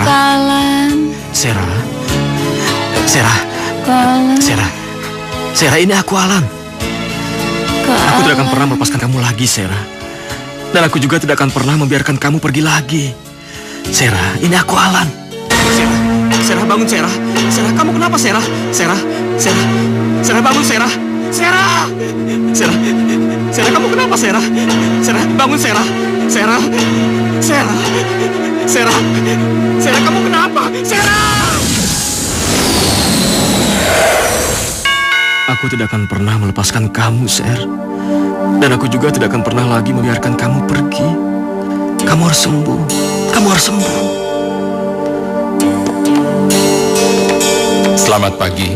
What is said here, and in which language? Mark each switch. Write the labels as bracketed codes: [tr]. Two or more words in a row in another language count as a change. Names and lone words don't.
[id] Kak Alan. Sera. Sera. Kak Alan. Sera. Sera, ini aku Alan. Kak Aku tidak akan Alan. pernah melepaskan kamu lagi, Sera. Dan aku juga tidak akan pernah membiarkan kamu pergi lagi. Sera, ini aku Alan. Sera. Sera, bangun, Sera. Sera, kamu kenapa, Sera? Sera. Sera. Sera, bangun, Sera. Sera. Sera. Sera, kamu kenapa, Sera? Sera, bangun, Sera. Sera. Sera. Sera. Sera, kamu kenapa? Sera. Aku tidak akan pernah melepaskan kamu, Ser. Dan aku juga tidak akan pernah lagi membiarkan kamu pergi. Kamu harus sembuh. Kamu harus sembuh. Selamat pagi.